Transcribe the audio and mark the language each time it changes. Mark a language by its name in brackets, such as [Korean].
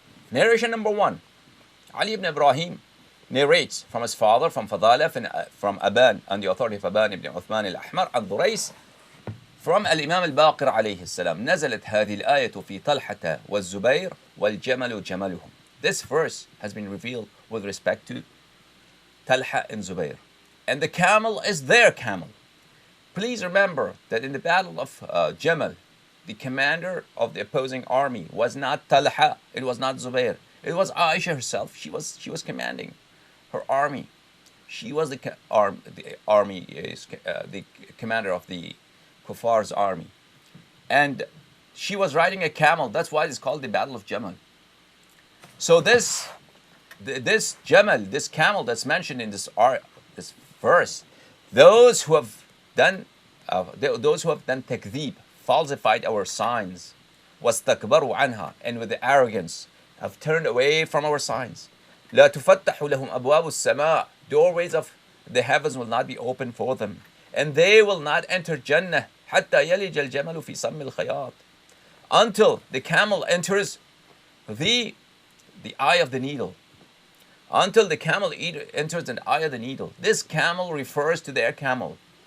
[English] Narration number 1. Ali ibn Ibrahim narrates from his father, from Fadala, from Aban, on the authority of Aban ibn Uthman al-Ahmar, and Durais, from Al-Imam al-Baqir alayhi السلام. [Arabic] نزلت هذه الآية في طلحة والزبير والجمل جملهم. [English] This verse has been revealed with respect to Talha and Zubair. And the camel is their camel. Please remember that in the battle of Jamal, the commander of the opposing army was not Talha, it was not Zubair. It was Ayesha herself. She was commanding her army. She was the commander of the Kuffar's army. And she was riding a camel. That's why it's called the Battle of Jamal. So this Jamal, this camel that's mentioned in this verse, those who have done takdeeb, falsified our signs, wastakbaru anha, and with the arrogance have turned away from our signs. [Arabic] لا تفتح لهم أبواب السماء. [English] Doorways of the heavens will not be open for them, and they will not enter Jannah [Arabic] حتى يلج الجمل في سم الخياط, [English] until the camel enters the eye of the needle. Until the camel enters the eye of the needle. This camel refers to their camel.